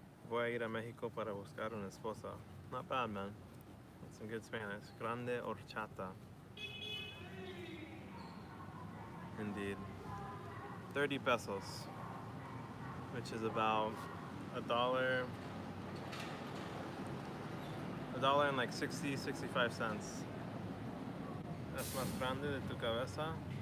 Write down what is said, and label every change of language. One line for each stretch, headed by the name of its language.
Spanish: Voy a ir a México para buscar una esposa.
English: Not bad, man. That's some good Spanish.
Spanish: Grande horchata.
English: Indeed. 30 pesos, which is about a dollar and like 60, 65 cents.
Spanish: Es más grande de tu cabeza?